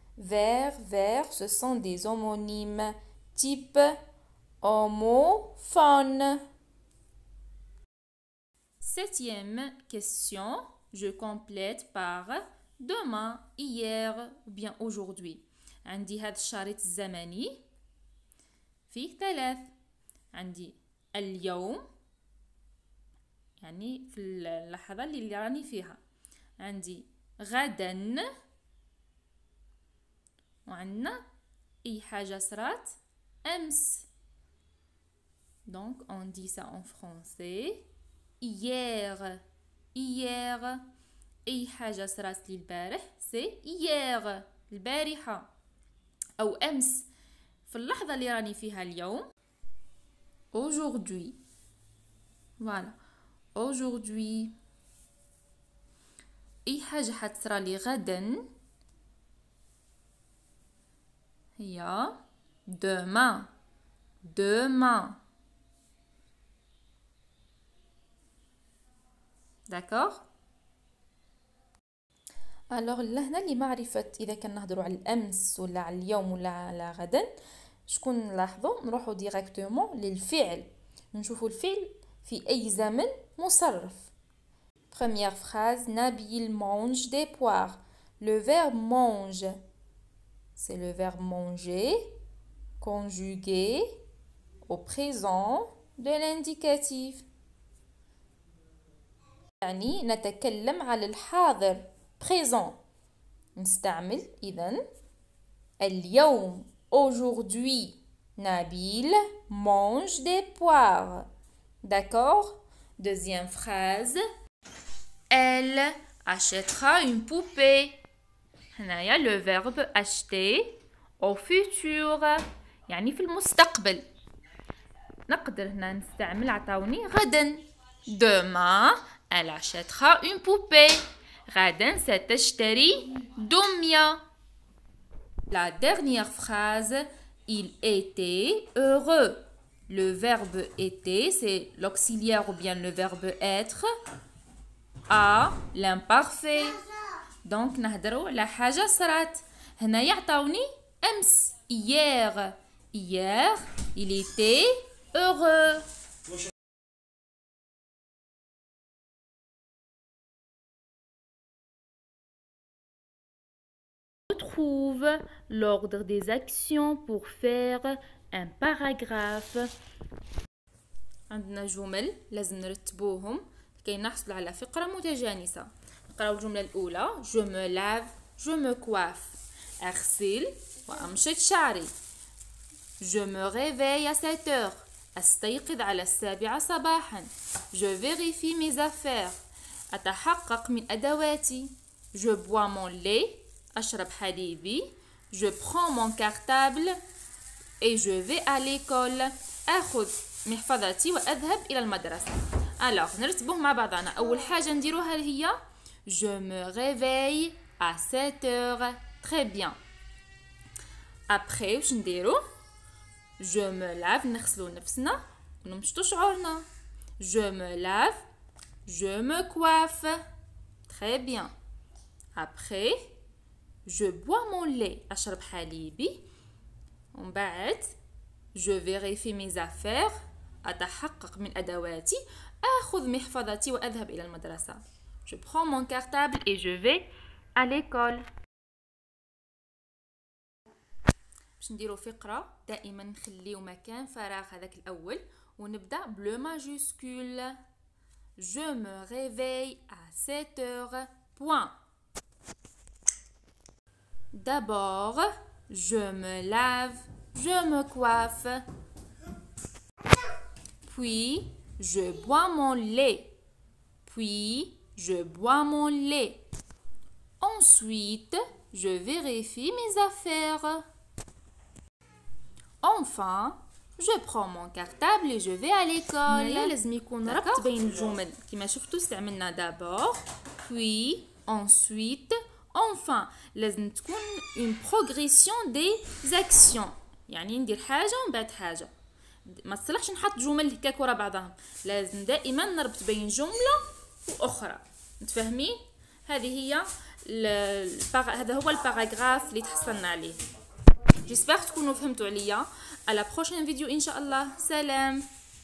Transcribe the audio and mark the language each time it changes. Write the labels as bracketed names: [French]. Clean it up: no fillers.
[French] Vert, vert, ce sont des homonymes type homophone. Septième question, je complète par demain, hier ou bien aujourd'hui. [Arabic] عندي هذا الشريط الزمني فيه 3. عندي اليوم يعني في اللحظة اللي راني فيها. عندي غدا وعندنا أي حاجة صرات أمس. [French] Donc on dit ça en français. Hier. Hier. [Arabic] أي حاجة صرات لي البارح [French] c'est hier. [Arabic] البارحة أو أمس في اللحظة اللي راني فيها اليوم. [French] Aujourd'hui. Voilà. Aujourd'hui. [Arabic] أي حاجة حتصرى لي غدا هي demain. [French] Demain. D'accord? [Arabic] Alors لهنا لمعرفة إذا كان نهضروا على الأمس ولا على اليوم ولا على غدا شكون نلاحظوا نروحوا ديريكتومون للفعل نشوفوا الفعل في أي زمن مصرف. [French] Première phrase, Nabil mange des poires. Le verbe mange, c'est le verbe manger, conjugué au présent de l'indicatif. [Arabic] يعني نتكلم على الحاضر présent. نستعمل إذن اليوم [French] aujourd'hui Nabil mange des poires. D'accord? Deuxième phrase. Elle achètera une poupée. [Arabic] هنايا [French] le verbe acheter au futur [Arabic] يعني في المستقبل. نقدر هنا نستعمل عطاوني غدا. [French] Demain, elle achètera une poupée. [Arabic] غدا ستشتري دمية. [French] La dernière phrase. Il était heureux. Le verbe était, c'est l'auxiliaire ou bien le verbe être à l'imparfait. [Arabic] Donc نهضروا على حاجة صرات. هنا يعطوني أمس. [French] Hier. Hier, il était heureux. Trouve l'ordre des actions pour faire un paragraphe. [Arabic] عندنا جمل لازم نرتبوهم كي نحصل على فقرة متجانسة. نقراو الجملة الأولى [French] je me lave, je me coiffe. [Arabic] أغسل وأمشط شعري. [French] Je me réveille à 7 heures. [Arabic] أستيقظ على 7 صباحا. [French] Je vérifie mes affaires. [Arabic] أتحقق من أدواتي. [French] Je bois mon lait. [Arabic] أشرب حليبي. [French] Je prends mon cartable et je vais à l'école. [Arabic] أخذ محفظتي وأذهب إلى المدرسة. [French] Alors [Arabic] نرتبوه مع بعضنا. أول حاجة نديروها هي [French] je me réveille à 7 heures. Très bien. [Arabic] Après واش نديرو [French] je me lave [Arabic] نغسلو نفسنا ونمشطو شعورنا. [French] Je me lave. Je me coiffe. Très bien. Après je bois mon lait. [Arabic] أشرب حليبي. ومن بعد [French] je vérifie mes affaires. [Arabic] أتحقق من أدواتي. أخذ محفظتي وأذهب إلى المدرسة. [French] Je prends mon cartable et je vais à l'école. [Arabic] باش نديرو فقرة دائما نخليو مكان فراغ هذاك الأول ونبدأ بلو ماجوسكول. [French] Je me réveille à 7 heures. Point. D'abord, je me lave, je me coiffe. Puis, je bois mon lait. Puis, je bois mon lait. Ensuite, je vérifie mes affaires. Enfin, je prends mon cartable et je vais à l'école. [Arabic] لازم يكون ربط بين الجمل كما شفتوا استعملنا [French] d'abord, puis, ensuite, enfin. [Arabic] لازم تكون [French] une progression des actions. [Arabic] يعني ندير حاجة ومن بعد حاجة. ما تصلحش نحط جمل هكاك ورا بعضهم. لازم دائما نربط بين جملة وأخرى. متفاهمين؟ هذه هي هذا هو الباراغراف اللي تحصلنا عليه. جيسبر تكونوا فهمتوا عليا. على بروشين فيديو ان شاء الله. سلام.